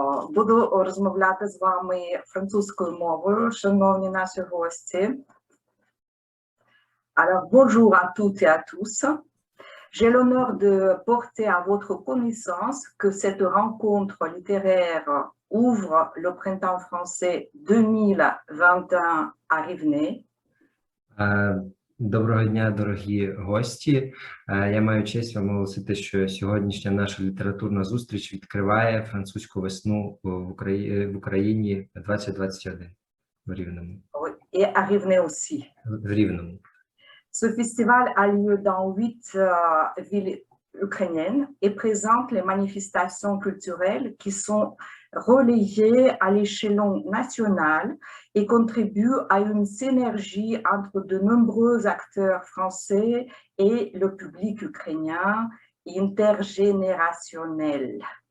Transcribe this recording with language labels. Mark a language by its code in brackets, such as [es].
[uk] Буду розмовляти з вами французькою мовою, шановні наші гості. [fr] Alors, bonjour à toutes et à tous. J'ai l'honneur de porter à votre connaissance que cette rencontre littéraire ouvre le Printemps français 2021 à Rivne. [uk] Доброго дня, дорогі гості. Я маю честь вам оголосити, що сьогоднішня наша літературна зустріч відкриває французьку весну в Україні 2021 в Рівному. [fr] Et à Rivne aussi. [uk] В Рівному. [fr] Ce festival a lieu dans 8 villes ukrainiennes et présente les manifestations culturelles qui sont relayées à l'échelon national et contribue à une synergie entre de nombreux acteurs français et le public ukrainien intergénérationnel.